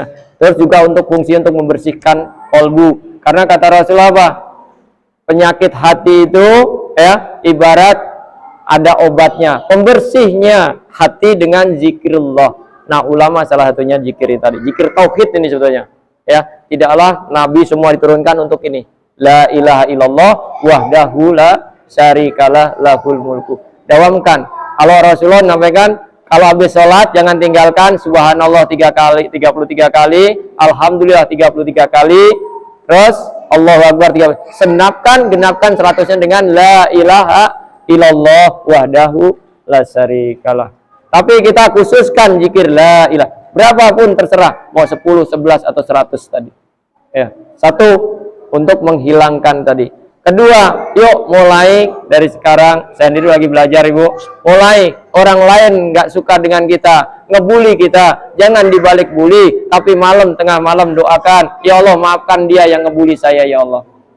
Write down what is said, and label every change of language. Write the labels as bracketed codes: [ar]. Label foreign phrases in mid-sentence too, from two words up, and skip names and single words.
[id] Terus juga untuk fungsi untuk membersihkan kolbu, karena kata Rasulullah apa? Penyakit hati itu ya ibarat ada obatnya, pembersihnya hati dengan zikrullah. Nah, ulama salah satunya zikir tadi, zikir tauhid ini sebetulnya. Ya, tidaklah nabi semua diturunkan untuk ini. [ar] لا إله إلا الله وحده لا شريك له له الملك. [id] Dawamkan. Kalau Rasulullah sampaikan, kalau habis sholat jangan tinggalkan subhanallah 3 kali, 33 kali, alhamdulillah 33 kali, terus [ar] الله أكبر [id] 3 kali. Genapkan 100-nya dengan [ar] لا إله إلا الله وحده لا شريك له. [id] Tapi kita khususkan zikir [ar] لا إله. [id] Berapapun terserah, mau 10, 11 atau 100 tadi. Ya. Satu, untuk menghilangkan tadi. Kedua, yuk mulai dari sekarang, saya sendiri lagi belajar Ibu. Mulai orang lain nggak suka dengan kita, ngebully kita, jangan dibalik bully, tapi tengah malam doakan, [ar] يا الله [id] maafkan dia yang ngebully saya [ar] يا الله.